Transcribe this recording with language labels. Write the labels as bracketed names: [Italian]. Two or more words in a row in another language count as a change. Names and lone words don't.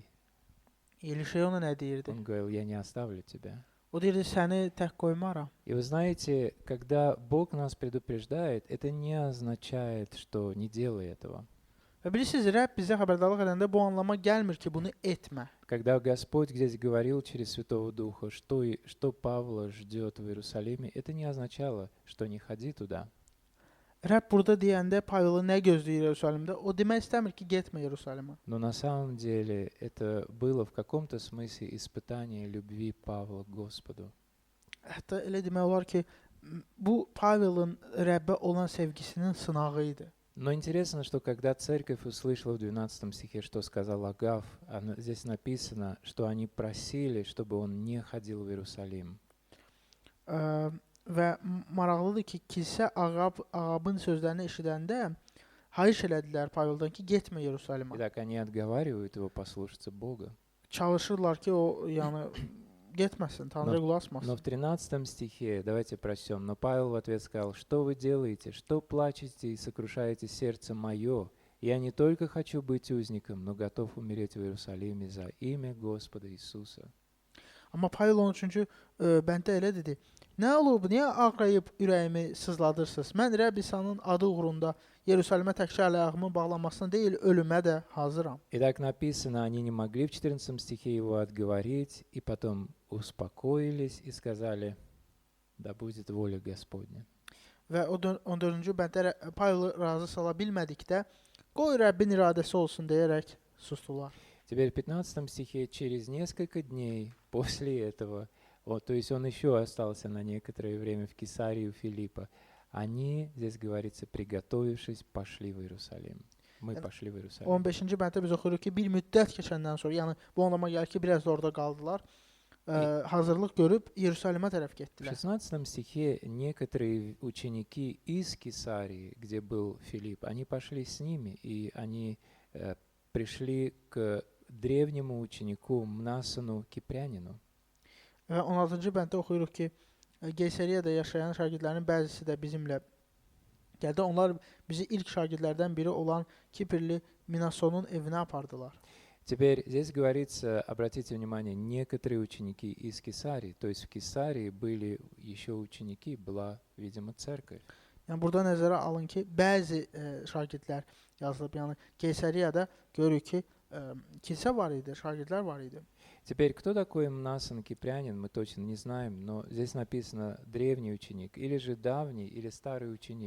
[Azerbaijani] Elişaya ona nə deyirdi? [Russian] Он говорил, я не оставлю тебя. [Azerbaijani] O deyirdi, səni tək qoymaram. [Russian] И вы знаете, когда Бог нас предупреждает, это не означает, что не делай этого. [Azerbaijani] Və bilirsiniz, Rəbb bizə xəbərdarlıq edəndə bu anlama gəlmir ki, bunu etmə. [Russian] Когда Господь здесь говорил через Святого Духа, что Павла ждет в Иерусалиме, это не означало, что не ходи туда. [Azerbaijani] Rəbb burada deyəndə Paveli nə gözləyir Yerusəlimdə? O demək istəmir ki, getmə Yerusəlimə. [Russian] Но на самом деле это было в каком-то смысле испытание любви Павла к Господу. [Azerbaijani] Hətta elə demək olar ki, bu Pavelin Rəbbə olan sevgisinin sınağı idi. [Russian] Но интересно, что когда церковь услышала в 12 стихе, что сказал Агав, здесь написано, что они просили, чтобы он не ходил в Иерусалим. [Azerbaijani] Və maraqlıdır ki, kilsə Aqabın sözlərini eşidəndə xahiş elədilər Paveldən ki, getmə Yerusəlimə. [Russian] Итак, они отговаривают его послушаться Бога. [Azerbaijani] Çalışırlar ki, o yəni getməsin, Tanrıya qulaq asmasın. [Russian] Но в 13 стихе, давайте прочтем, но Павел в ответ сказал, что вы делаете, что плачете и сокрушаете сердце мое? Я не только хочу быть узником, но готов умереть в Иерусалиме за имя Господа Иисуса. [Azerbaijani] Amma Pavel 13-cü bəndə elə dedi, nə olub, niyə ağrayıb ürəyimi sızladırsınız? Mən Rəbb İsa'nın adı uğrunda Yerusəlimə təkcə ayağımın bağlanmasına deyil, ölümə də hazıram. [Russian] И так написано, они не могли в 14 стихе его отговорить, и потом успокоились и сказали, да будет воля Господня. [Azerbaijani] Və o 14-cü bənddə Pavlı razı sala bilmədikdə, qoy Rəbbin iradəsi olsun deyərək sustular. [Russian] Теперь в 15 стихе, через несколько дней после этого, вот, то есть он еще остался на некоторое время в Кесарии у Филиппа, они, здесь говорится, приготовившись, пошли в Иерусалим. Мы pошли в Иерусалим. [Azerbaijani] 15-ci bənddə biz oxuyuruq ki, bir müddət keçəndən sonra, yəni bu anlama gəlir ki, biraz da orada qaldılar. Hazırlıq görüb Yerusəlimə tərəf [Russian] В [Azerbaijani] getdilər. [Russian] 16 стихе некоторые ученики из Кесарии, где был Филипп, они пошли с ними, и они пришли к древнему ученику Мнасону Кипрянину. [Azerbaijani] Və 16-cı bənddə oxuyuruq ki, Qeysəriyədə yaşayan şagirdlərin bəzisi də bizimlə gəldi. Onlar bizi ilk şagirdlərdən biri olan Kiprli Minasonun evinə apardılar. [Russian] Теперь здесь говорится, обратите внимание, некоторые ученики из Кесарии, то есть в Кесарии были еще ученики, была, видимо, церковь. [Azerbaijani] Yəni burada nəzərə alın ki, bəzi şagirdlər yazılıb. Yəni Qeysəriyədə görürük ki, kilsə var idi, şagirdlər var idi. [Russian] Теперь, кто такой Мнасон Кипрянин, мы точно не знаем, но здесь написано древний ученик, или же давний, или старый ученик.